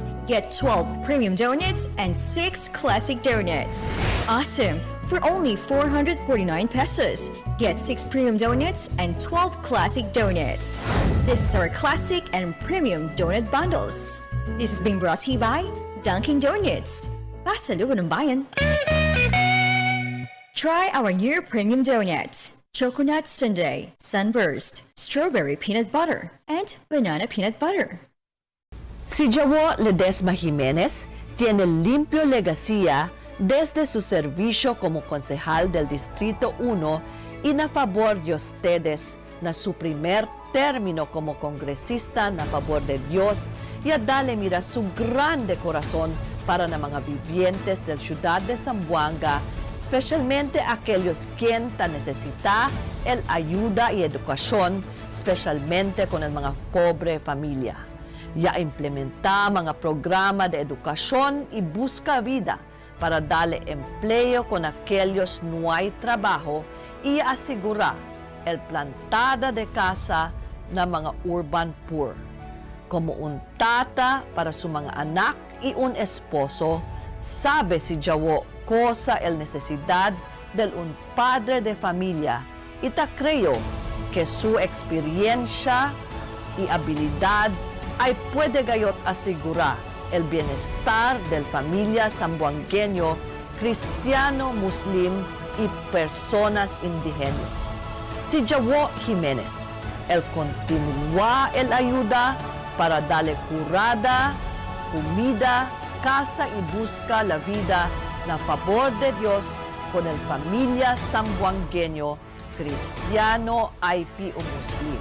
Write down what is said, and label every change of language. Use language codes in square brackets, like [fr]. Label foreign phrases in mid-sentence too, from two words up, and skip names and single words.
[en] Get 12 premium donuts and 6 classic donuts. Awesome for only 449 pesos. Get 6 premium donuts and 12 classic donuts. This is our classic and premium donut bundles. This is being brought to you by Dunkin' Donuts. [tl] Pasalubong ng bayan. [en] Try our new premium donuts. Coconut Sundae, Sunburst, Strawberry Peanut Butter, and Banana Peanut Butter. [cbk] Si Jawo Ledesma Jimenez tiene limpio legacía desde su servicio como concejal del Distrito 1 y na favor de ustedes na su primer término como congresista na favor de Dios y a dale mira su grande corazón para na mga vivientes del ciudad de Zamboanga, especialmente aquellos quien ta necesita el ayuda y educación, especialmente con el mga pobre familia. Ya implementa mga programa de educación y busca vida para darle empleo con aquellos no hay trabajo y asegura el plantada de casa na mga [en] urban poor. [cbk] Como un tata para su mga anak y un esposo, sabe si Jawo cosa el necesidad del un padre de familia y ta creo que su experiencia y habilidad ay puede gayot asegurar el bienestar del familia zamboangueño, cristiano, muslim y personas indígenas. Si Jawo Jimenez, el continúa el ayuda para darle curada, comida, casa y busca la vida na favor de Dios con el familia zamboangueño, cristiano, IP o muslim.